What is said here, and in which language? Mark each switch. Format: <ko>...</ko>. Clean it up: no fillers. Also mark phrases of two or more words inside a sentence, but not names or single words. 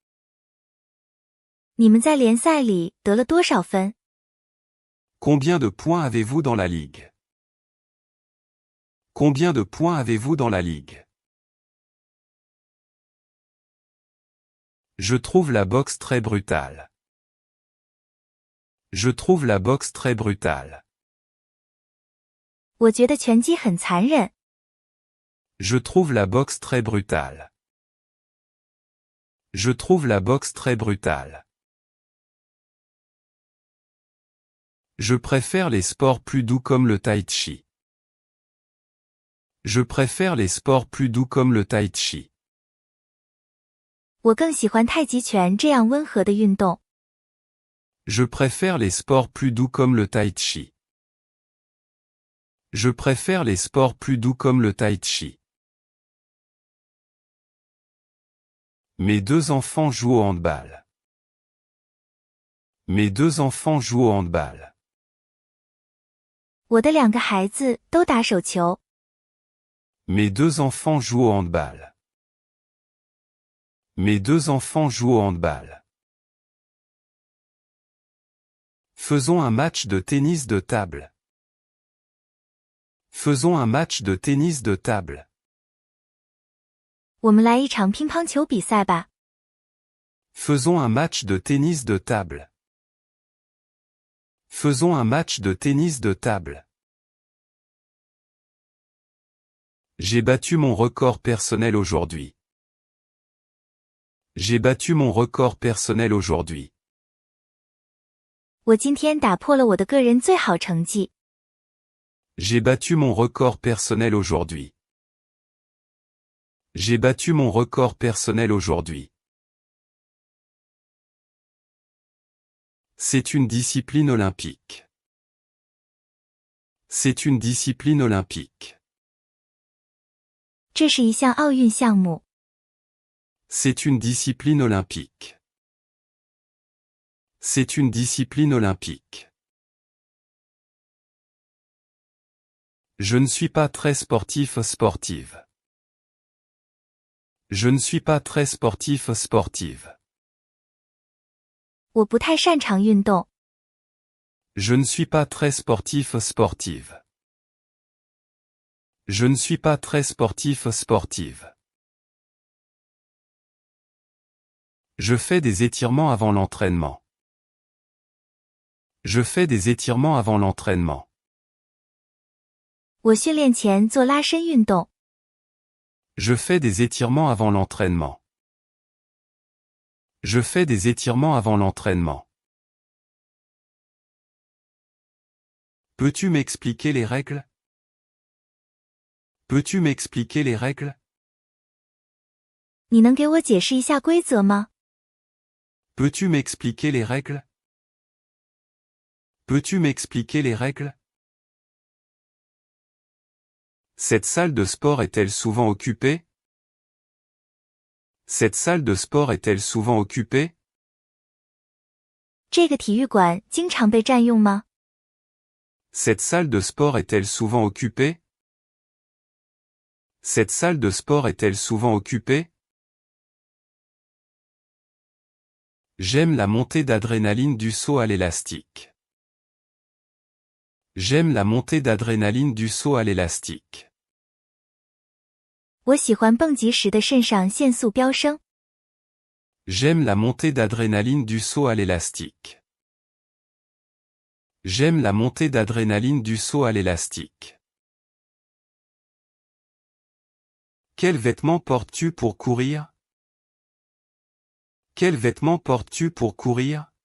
<zh>你们在联赛里得了多少分？</zh> <fr>Combien de points avez-vous dans la ligue? Combien de points avez-vous dans la ligue? Je trouve la boxe très brutale. Je trouve la boxe très brutale.</fr> <zh>我觉得拳击很残忍。</zh> <fr>Je trouve la boxe très brutale. Je trouve la boxe très brutale. Je préfère les sports plus doux comme le tai chi. Je préfère les sports plus doux comme le tai chi.</fr> <zh>我更喜欢太极拳这样温和的运动。</zh> <fr>Je préfère les sports plus doux comme le tai chi. Je préfère les sports plus doux comme le tai chi. Mes deux enfants jouent au handball. Mes deux enfants jouent au handball.</fr> <zh>我的两个孩子都打手球。</zh> <fr>Mes deux enfants jouent au handball. Mes deux enfants jouent au handball. Faisons un match de tennis de table. Faisons un match de tennis de table.</fr> <zh>我们来一场乒乓球比赛吧。</zh> <fr>Faisons un match de tennis de table. Faisons un match de tennis de table. J'ai battu mon record personnel aujourd'hui. J'ai battu mon record personnel aujourd'hui.</fr> <zh>我今天打破了我的个人最好成绩。</zh> <fr>J'ai battu mon record personnel aujourd'hui. J'ai battu mon record personnel aujourd'hui. C'est une discipline olympique. C'est une discipline olympique.</fr> <zh>这是一项奥运项目。</zh> <fr>C'est une discipline olympique. C'est une discipline olympique. Je ne suis pas très sportive. Je ne suis pas très sportive.</fr> <zh>我不太擅长运动。</zh> <fr>Je ne suis pas très sportive. Je ne suis pas très sportive. Je fais des étirements avant l'entraînement. Je fais des étirements avant l'entraînement.</fr> <zh>我训练前做拉伸运动。</zh> <fr>Je fais des étirements avant l'entraînement. Je fais des étirements avant l'entraînement. Peux-tu m'expliquer les règles? Peux-tu m'expliquer les règles?</fr> <zh>你能给我解释一下规则吗？</zh> <fr>Peux-tu m'expliquer les règles? Peux-tu m'expliquer les règles? Cette salle de sport est-elle souvent occupée? Cette salle de sport est-elle souvent occupée?</fr> <zh>这个体育馆经常被占用吗？</zh> <fr>Cette salle de sport est-elle souvent occupée? Cette salle de sport est-elle souvent occupée? J'aime la montée d'adrénaline du saut à l'élastique. J'aime la montée d'adrénaline du saut à l'élastique.</fr> <zh>我喜欢蹦极时的肾上腺素飙升。</zh> <fr>J'aime la montée d'adrénaline du saut à l'élastique. J'aime la montée d'adrénaline du saut à l'élastique. Quels vêtements portes-tu pour courir? Quels vêtements portes-tu pour courir?</fr>